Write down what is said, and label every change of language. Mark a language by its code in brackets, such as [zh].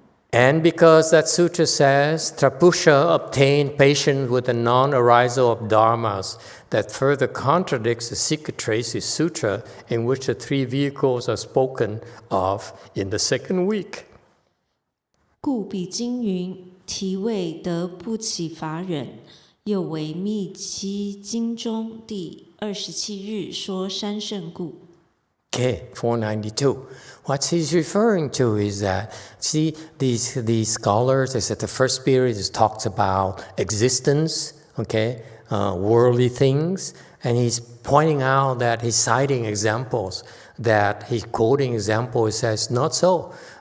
[en] And because that sutra says, Trapusha obtained patience with the non-arisal of dharmas, that further contradicts the secret traces sutra in which the 3 vehicles are spoken of in the second week. [zh] 故彼经云：提谓得不起法忍，又为密期经中第27日说三圣故。 [en] Okay, 492. What he's referring to is that, see, these scholars, they said the first period talks about existence, okay, worldly things, and he's pointing out that he's citing examples, that he's quoting examples, he says, not so.